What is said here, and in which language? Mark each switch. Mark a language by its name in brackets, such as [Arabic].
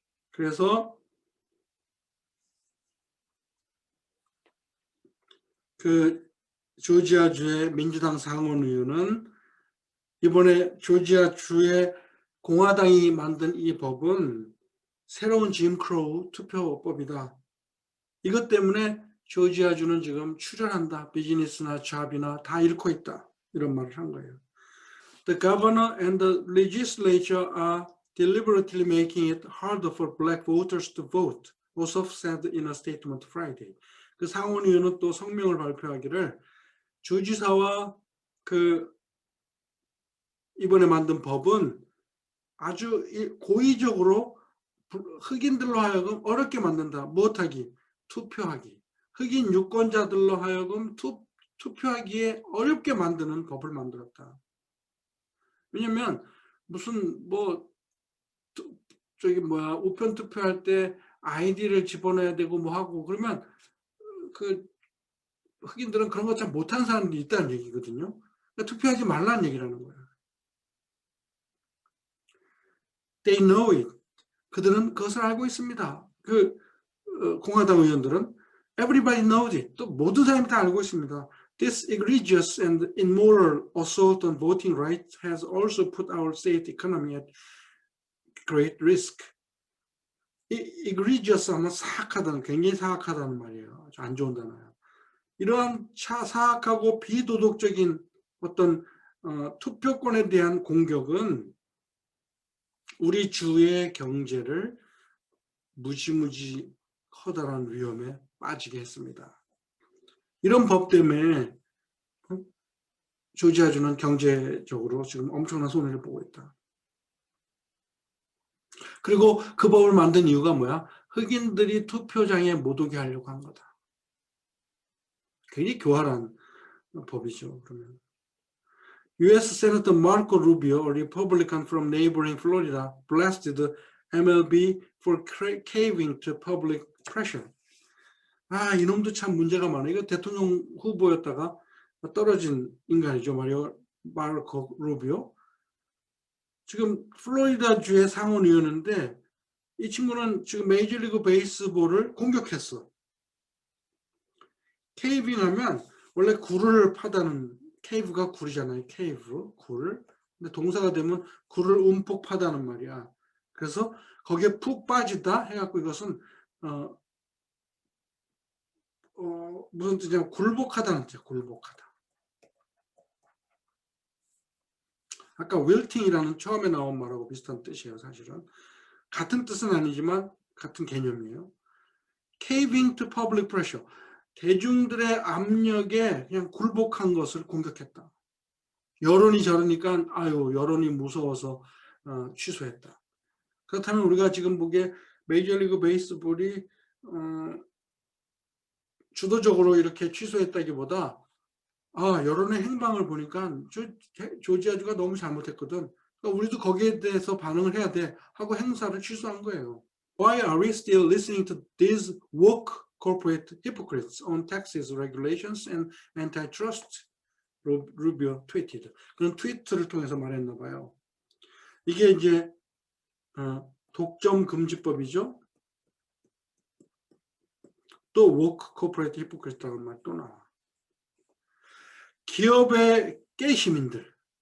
[Korean] 그래서 그 조지아주의 민주당 상원의원은 이번에 조지아주의 공화당이 만든 이 법은 새로운 짐 크로우 투표법이다. 이것 때문에 조지아주는 지금 출혈한다. 비즈니스나 잡이나 다 잃고 있다. 이런 말을 한 거예요. [English] The governor and the legislature are deliberately making it harder for black voters to vote, Ossoff said in a statement Friday. [Korean] 그 상원의원은 또 성명을 발표하기를 주지사와 그 이번에 만든 법은 아주 고의적으로 흑인들로 하여금 어렵게 만든다. 못하기, 투표하기. 흑인 유권자들로 하여금 투표하기에 어렵게 만드는 법을 만들었다. 왜냐면 무슨 우편 투표할 때 아이디를 집어넣어야 되고 뭐 하고 그러면 그 흑인들은 그런 거 잘 못하는 사람들이 있다는 얘기거든요. 그러니까 투표하지 말라는 얘기라는 거예요. [English] They know it. [Korean] 그들은 그것을 알고 있습니다. 공화당 의원들은 [English] everybody knows it. [Korean] 또 모든 사람이 다 알고 있습니다. [English] This egregious and immoral assault on voting rights has also put our state economy at great risk. [Korean] egregious 하면 사악하다는, 굉장히 사악하다는 말이에요. 아주 안 좋은 단어예요. 이러한 사악하고 비도덕적인 어떤 투표권에 대한 공격은 우리 주의 경제를 무지무지 커다란 위험에 빠지게 했습니다. 이런 법 때문에 조지아주는 경제적으로 지금 엄청난 손해를 보고 있다. 그리고 그 법을 만든 이유가 뭐야? 흑인들이 투표장에 못 오게 하려고 한 거다. 굉장히 교활한 법이죠. 그러면 U.S. [English] Senator Marco Rubio, a Republican from neighboring Florida, blasted MLB for caving to public pressure. [Korean] 이놈도 참 문제가 많아. 이거 대통령 후보였다가 떨어진 인간이죠. 마르코 루비오. 지금 플로리다주의 상원의원인데 이 친구는 지금 메이저리그 베이스볼을 공격했어. 케이빙 하면 원래 굴을 파다는, 케이브가 굴이잖아요. 케이브, 굴. 근데 동사가 되면 굴을 움푹 파다는 말이야. 그래서 거기에 푹 빠지다 해갖고 이것은 무슨 뜻이냐면 굴복하다는 뜻이야. 굴복하다. 아까 wilting이라는 처음에 나온 말하고 비슷한 뜻이에요. 사실은 같은 뜻은 아니지만 같은 개념이에요. [English] caving to public pressure. [Korean] 대중들의 압력에 그냥 굴복한 것을 공격했다. 여론이 저러니까 여론이 무서워서 취소했다. 그렇다면 우리가 지금 보기에 메이저리그 베이스볼이 주도적으로 이렇게 취소했다기보다 여론의 행방을 보니까 조지아주가 너무 잘못했거든. 그러니까 우리도 거기에 대해서 반응을 해야 돼 하고 행사를 취소한 거예요. [English] Why are we still listening to these woke corporate hypocrites on taxes, regulations, and antitrust? 루비오 트위티드. [Korean] 그런 트위트를 통해서 말했나 봐요. 이게 이제 독점 금지법이죠. 또 [English] woke corporate hypocrite [Korean] 라는 말 또 나와. 기업의 깨시민들.